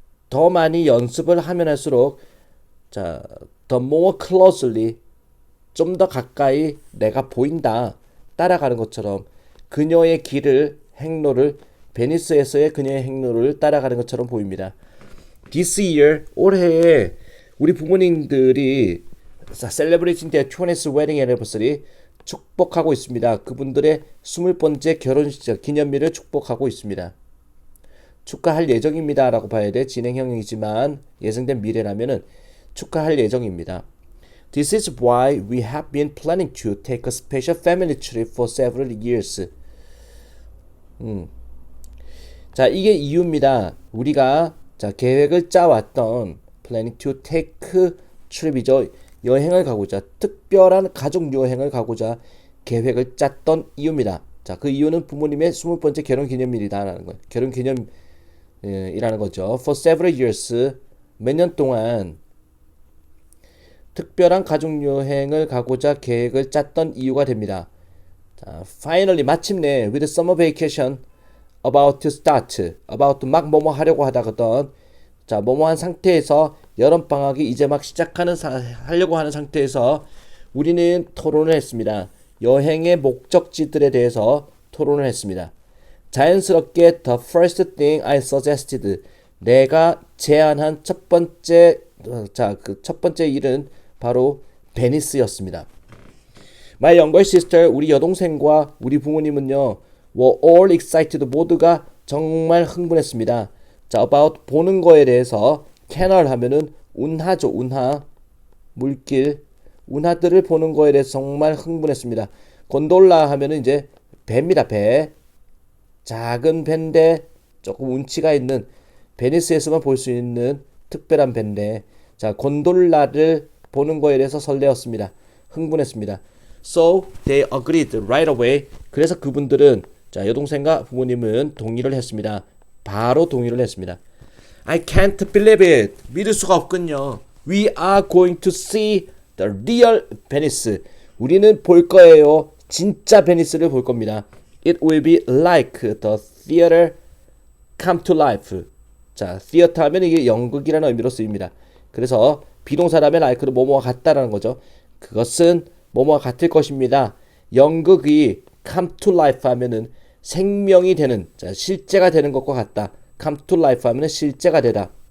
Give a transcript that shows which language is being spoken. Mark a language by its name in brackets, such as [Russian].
[Korean] 더 많이 연습을 하면 할수록 [English] the more closely, [Korean] 좀 더 가까이 내가 보인다. 따라가는 것처럼 그녀의 행로를 베니스에서의 그녀의 행로를 따라가는 것처럼 보입니다. [English] This year, [Korean] 올해에 우리 부모님들이 [English] celebrating their 20th wedding anniversary [Korean] 축복하고 있습니다. 그분들의 20번째 결혼식 기념일을 축복하고 있습니다. 축하할 예정입니다 라고 봐야 돼. 진행형이지만 예정된 미래라면은 축하할 예정입니다. [English] This is why we have been planning to take a special family trip for several years. [Korean] 자, 이게 이유입니다. 우리가 계획을 짜왔던 [English] planning to take trip [Korean] 이죠. 여행을 가고자, 특별한 가족 여행을 가고자 계획을 짰던 이유입니다. 자, 그 이유는 부모님의 20번째 결혼 기념일이다라는 거예요. 결혼 기념이라는 거죠. [English] For several years, [Korean] 몇 년 동안 특별한 가족 여행을 가고자 계획을 짰던 이유가 됩니다. [English] 자, finally 마침내 with summer vacation about to start, about [Korean] 막 뭐뭐 하려고 하다거든. 자, 뭐뭐한 상태에서 여름방학이 이제 막 하려고 하는 상태에서 우리는 토론을 했습니다. 여행의 목적지들에 대해서 토론을 했습니다. 자연스럽게 [English] the first thing I suggested, [Korean] 내가 제안한 첫 번째 일은 바로 베니스였습니다. [English] My younger sister, [Korean] 우리 여동생과 우리 부모님은요, [English] were all excited, [Korean] 모두가 정말 흥분했습니다. 자, about 보는 거에 대해서 canal 하면은 운하죠, 운하, 물길, 운하들을 보는 거에 대해서 정말 흥분했습니다. 곤돌라 하면은 이제 배입니다, 배. 작은 배인데 조금 운치가 있는 베니스에서만 볼 수 있는 특별한 배인데, 자, 곤돌라를 보는 거에 대해서 설레었습니다. 흥분했습니다. [English] So they agreed right away. [Korean] 그래서 그분들은, 자, 여동생과 부모님은 동의를 했습니다. 바로 동의를 했습니다. [English] I can't believe it. [Korean] 믿을 수가 없군요. [English] We are going to see the real Venice. [Korean] 우리는 볼 거예요. 진짜 베니스를 볼 겁니다. [English] It will be like the theater come to life. [Korean] 자, theater 하면 이게 연극이라는 의미로 쓰입니다. 그래서 비동사라면 like는 뭐뭐와 같다라는 거죠. 그것은 뭐뭐와 같을 것입니다. 연극이 [English] come to life [Korean] 하면은 생명이 되는, 자, 실제가 되는 것과 같다. come to life 하면은 실제가 되다.